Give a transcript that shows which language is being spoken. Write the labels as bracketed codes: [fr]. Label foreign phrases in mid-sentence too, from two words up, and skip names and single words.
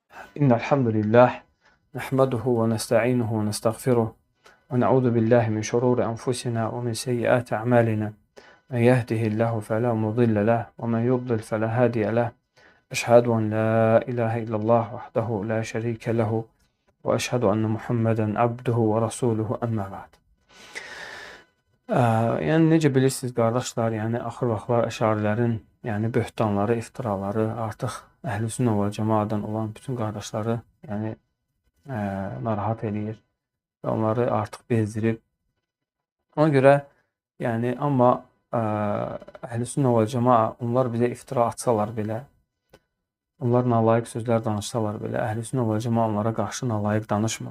[ar] إن الحمد لله نحمده ونستعينه ونستغفره ونعوذ بالله من شرور أنفسنا ومن سيئات أعمالنا من يهده الله فلا مضل له ومن يضلل فلا هادي له أشهد أن لا إله إلا الله وحده لا شريك له وأشهد أن محمدا عبده ورسوله أما بعد. [az] Yəni necə bilirsiniz qardaşlar, yəni axır vaxtlar əşarilərin, yəni böhtanları, iftiraları artıq Əhlüsünnə və Cemaatdan olan bütün qardaşları, yəni narahat eləyir və onları artıq bezdirib. Ona görə, yəni amma Əhlüsünnə və Cemaat onlar bizə iftira atsalar belə, onlar nalayiq sözlər danışsalar belə, Əhlüsünnə və Cemaat onlara qarşı nalayiq danışmır.